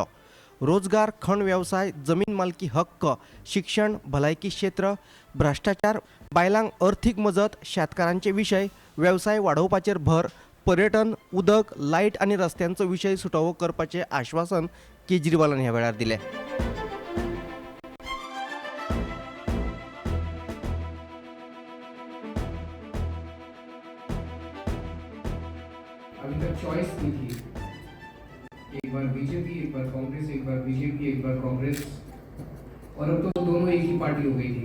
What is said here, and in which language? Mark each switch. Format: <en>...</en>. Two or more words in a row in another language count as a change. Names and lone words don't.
<kok>रोजगार, खण वेवसाय, जमीन मालकी हक्क, शिक्षण, भलायकी क्षेत्र, भ्रष्टाचार, बायलांक अर्थीक मजत, शेतकारांचे विशय, वेवसाय वाडोवपाचेर भर, पर्यटन, उदक, लायट आनी रस्त्यांचो विशय सुटोवो करपाचें आश्वासन केजरीवालान ह्या वेळार दिलें।</kok> <hi>अभी तक चॉइस नहीं थी, एक बार बीजेपी, एक बार कांग्रेस, एक बार बीजेपी, एक बार कांग्रेस, और अब तो दोनों एक ही पार्टी हो गई थी।</hi>